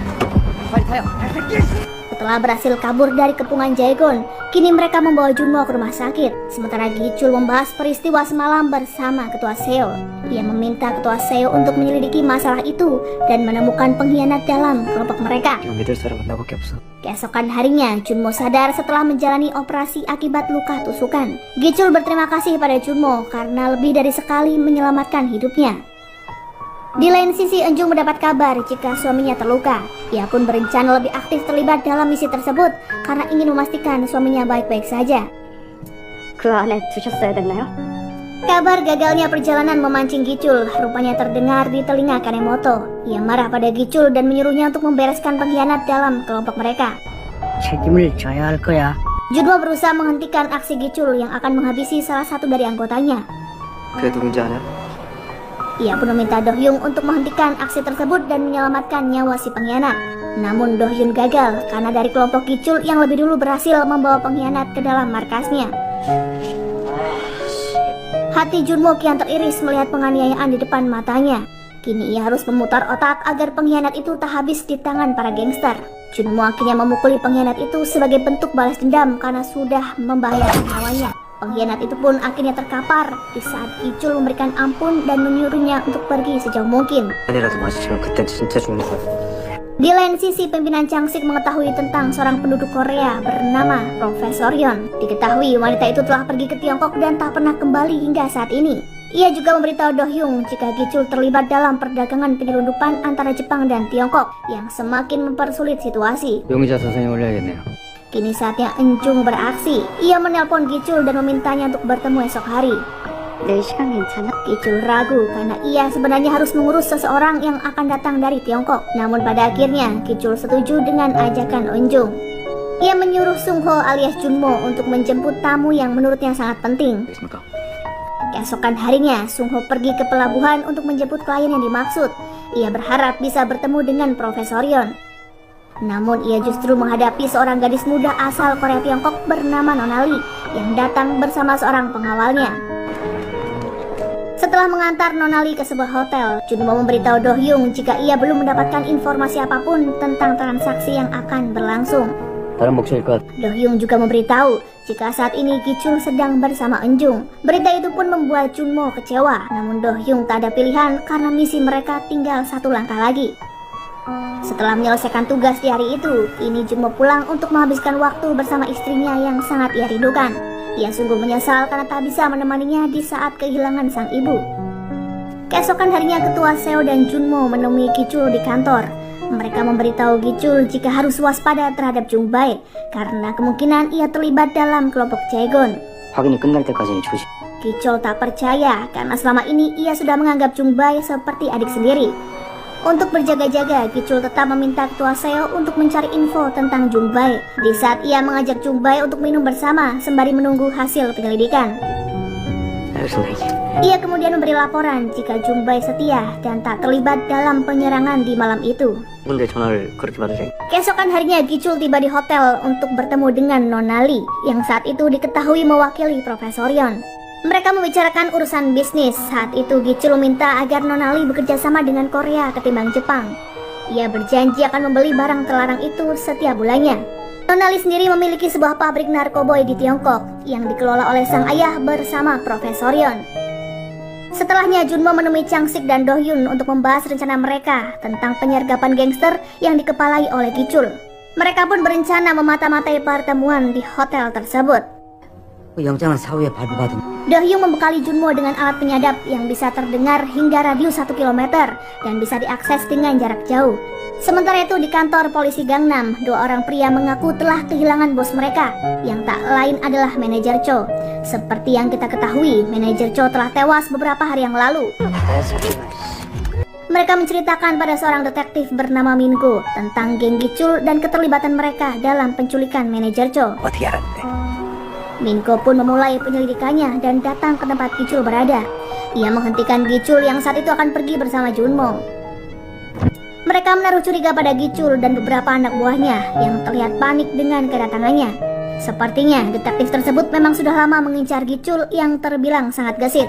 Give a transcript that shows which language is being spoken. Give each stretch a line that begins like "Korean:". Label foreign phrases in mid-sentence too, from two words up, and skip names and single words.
Indonesian: Setelah berhasil kabur dari kepungan Jaegon, kini mereka membawa Junmo ke rumah sakit. Sementara Gichul membahas peristiwa semalam bersama Ketua Seo. Ia meminta Ketua Seo untuk menyelidiki masalah itu dan menemukan pengkhianat dalam kelompok mereka.
Korean: 지금 믿을 사람은 나밖에 없어.
Indonesian: Keesokan harinya, Junmo sadar setelah menjalani operasi akibat luka tusukan. Gichul berterima kasih pada Junmo karena lebih dari sekali menyelamatkan hidupnya. Di lain sisi, Enjung mendapat kabar jika suaminya terluka. Ia pun berencana lebih aktif terlibat dalam misi tersebut karena ingin memastikan suaminya baik-baik saja.
Korean: 그 안에 두셨어야 됐나요?
Indonesian: Kabar gagalnya perjalanan memancing Gichul rupanya terdengar di telinga Kanemoto. Ia marah pada Gichul dan menyuruhnya untuk membereskan pengkhianat dalam kelompok mereka.
Korean: 책임을 져야 할 거야.
Indonesian: Junmo berusaha menghentikan aksi Gichul yang akan menghabisi salah satu dari anggotanya.
Korean: 그게 누군지 아냐?
Indonesian: Ia pun meminta Dohyun untuk menghentikan aksi tersebut dan menyelamatkan nyawa si pengkhianat. Namun Dohyun gagal karena dari kelompok Gichul yang lebih dulu berhasil membawa pengkhianat ke dalam markasnya. Hati Junmo kian teriris melihat penganiayaan di depan matanya. Kini ia harus memutar otak agar pengkhianat itu tak habis di tangan para gangster. Junmo akhirnya memukuli pengkhianat itu sebagai bentuk balas dendam karena sudah membahayakan nyawanya. Pengkhianat itu pun akhirnya terkapar di saat Gichul memberikan ampun dan menyuruhnya untuk pergi sejauh mungkin.
Korean: 아니라도 마주치면 그땐 진짜 죽는 거야.
Indonesian: Di lain sisi, pimpinan Changsik mengetahui tentang seorang penduduk Korea bernama Profesor Yon. Diketahui wanita itu telah pergi ke Tiongkok dan tak pernah kembali hingga saat ini. Ia juga memberitahu Dohyun jika Gichul terlibat dalam perdagangan penyelundupan antara Jepang dan Tiongkok yang semakin mempersulit situasi.
Korean: 용의자 사상에 올려야겠네요.
Indonesian: Kini saatnya Enjung beraksi. Ia menelpon Gichul dan memintanya untuk bertemu esok hari.
Korean: 내 시간 괜찮아?
Indonesian: Gichul ragu karena ia sebenarnya harus mengurus seseorang yang akan datang dari Tiongkok. Namun pada akhirnya Gichul setuju dengan ajakan Enjung. Ia menyuruh Sungho alias Junmo untuk menjemput tamu yang menurutnya sangat penting.
Korean: 알겠습니까?
Indonesian: Keesokan harinya, Sungho pergi ke pelabuhan untuk menjemput klien yang dimaksud. Ia berharap bisa bertemu dengan Profesor Yon. Namun ia justru menghadapi seorang gadis muda asal Korea Tiongkok bernama Nonali yang datang bersama seorang pengawalnya. Setelah mengantar Nonali ke sebuah hotel, Junmo memberitahu Do Hyung jika ia belum mendapatkan informasi apapun tentang transaksi yang akan berlangsung.
Korean: 다른 목소리일 것.
Indonesian: Do Hyung juga memberitahu jika saat ini Gichul sedang bersama Eunjung. Berita itu pun membuat Junmo kecewa, namun Do Hyung tak ada pilihan karena misi mereka tinggal satu langkah lagi. Setelah menyelesaikan tugas di hari itu, kini Junmo pulang untuk menghabiskan waktu bersama istrinya yang sangat ia rindukan. Ia sungguh menyesal karena tak bisa menemaninya di saat kehilangan sang ibu. Keesokan harinya Ketua Seo dan Junmo menemui Gichul di kantor. Mereka memberitahu Gichul jika harus waspada terhadap Jungbae karena kemungkinan ia terlibat dalam kelompok Jaegon.
Korean: 확인이 끝날 때까지는 조심.
Indonesian: Gichul tak percaya karena selama ini ia sudah menganggap Jungbae seperti adik sendiri. Untuk berjaga-jaga, Gichul tetap meminta Ketua Seo untuk mencari info tentang Jungbae di saat ia mengajak Jungbae untuk minum bersama sembari menunggu hasil penyelidikan. Ia kemudian memberi laporan jika Jungbae setia dan tak terlibat dalam penyerangan di malam itu.
Korean: 근데 전화를 그렇게 받으세요?
Indonesian: Keesokan harinya Gichul tiba di hotel untuk bertemu dengan Nonali yang saat itu diketahui mewakili Profesor Yeon. Mereka membicarakan urusan bisnis. Saat itu Gichul meminta agar Nonali bekerja sama dengan Korea ketimbang Jepang. Ia berjanji akan membeli barang terlarang itu setiap bulannya. Nonali sendiri memiliki sebuah pabrik narkoboy di Tiongkok yang dikelola oleh sang ayah bersama Profesor Yeon. Setelahnya Junmo menemui Chang Sik dan Do Hyun untuk membahas rencana mereka tentang penyergapan gangster yang dikepalai oleh Gichul. Mereka pun berencana memata-matai pertemuan di hotel tersebut.
Korean: 영장은 사후에 발부받은.
Indonesian: Do Hyun membekali Junmo dengan alat penyadap yang bisa terdengar hingga radius 1 km dan bisa diakses dengan jarak jauh. Sementara itu di kantor polisi Gangnam, dua orang pria mengaku telah kehilangan bos mereka yang tak lain adalah manajer Cho. Seperti yang kita ketahui, manajer Cho telah tewas beberapa hari yang lalu. Mereka menceritakan pada seorang detektif bernama Mingo tentang geng Gichul dan keterlibatan mereka dalam penculikan manajer Cho.
Korean: 어떻게 알았는데?
Indonesian: Minko pun memulai penyelidikannya dan datang ke tempat Gichul berada. Ia menghentikan Gichul yang saat itu akan pergi bersama Junmo. Mereka menaruh curiga pada Gichul dan beberapa anak buahnya yang terlihat panik dengan kedatangannya. Sepertinya detektif tersebut memang sudah lama mengincar Gichul yang terbilang sangat gesit.